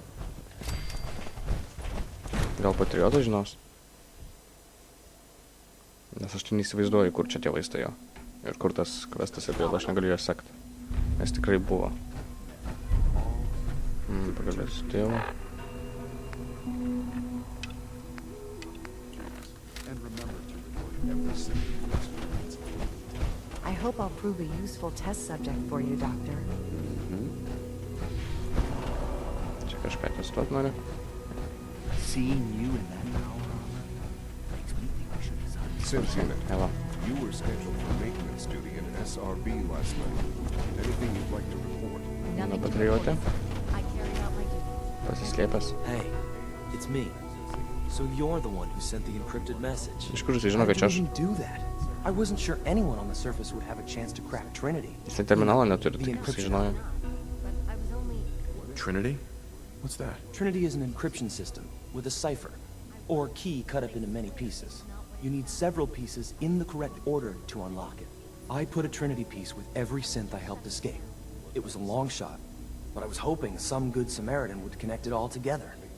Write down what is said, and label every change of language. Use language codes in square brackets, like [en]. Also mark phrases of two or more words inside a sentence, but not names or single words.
[lt] Gal patriotas žinos? Nes aš tai neįsivaizduoju, kur čia tie vaistai jo. Ir kur tas kvestas ir vėl aš negaliu jos sekti. Nes tikrai buvo. Pagalės tėvo. [en] I hope I'll prove a useful test subject for you, Doctor. [lt] Čia kažką testuot nori. [en] Seeing you in that power armor makes me think we should design. Sims unit, Eva. you were scheduled for maintenance duty in SRB last night. Anything you'd like to report? [lt] Na, patriotė. [en] I carried out my duty. [lt] Pasislėpęs. [en] Hey, it's me. So you're the one who sent the encrypted message. [lt] Iš kur jisai žino, kad čia aš? [en] do that. I wasn't sure anyone on the surface would have a chance to crack Trinity. [lt] Jisai terminalo neturi, tai jisai žinojo. [en] But I was only... Trinity? What's that? Trinity is an encryption system with a cipher, or key cut up into many pieces. You need several pieces in the correct order to unlock it. I put a Trinity piece with every synth I helped escape. It was a long shot, but I was hoping some good Samaritan would connect it all together.